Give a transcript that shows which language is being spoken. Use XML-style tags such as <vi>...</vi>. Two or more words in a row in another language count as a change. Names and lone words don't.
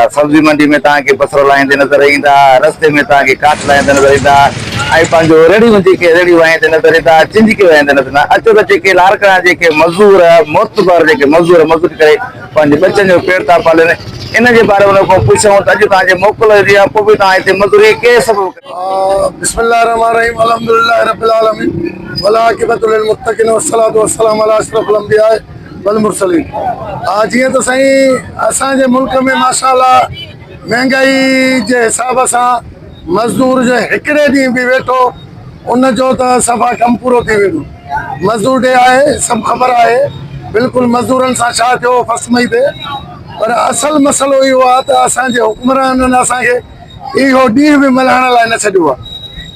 <sd>सब्जी मंडी में तव्हांखे बसर लाहींदे नज़र ईंदा, रस्ते में तव्हांखे काठ लाहींदे नज़र ईंदा, ऐं पंहिंजो रेड़ियूं जेके रेड़ियूं वाहींदे नज़र ईंदा, चिंजके वाहींदे नज़र ईंदा। अचो त जेके लाड़काना जेके मज़दूर मोतबर जेके मज़दूर मज़दूरी करे पंहिंजे बचनि जो पेट था पालनि, इन जे बारे में को पुछूं त अॼु तव्हांजे मोकल जी आहे पोइ बि तव्हां हिते मज़दूरी कंहिं सबब</sd> <ar>بسم الله الرحمن الرحيم الحمد لله رب العالمين والعاقبة للمتقين والصلاة والسلام على أشرف الأنبياء والمرسلين.</ar> <sd>जीअं त साईं असांजे मुल्क में माशाअल्लाह महांगाई जे हिसाब सां मज़दूर जो हिकिड़े ॾींहुं बि वेठो उन जो त सफ़ा कमु पूरो थी वेंदो। मज़दूर डे आहे, सभु ख़बर आहे बिल्कुलु मज़दूरनि सां छा थियो 1 मई ते, पर असल मसइलो इहो आहे त असांजे हुक्मराननि असांखे इहो ॾींहुं बि मल्हाइण लाइ न छॾियो आहे।</sd>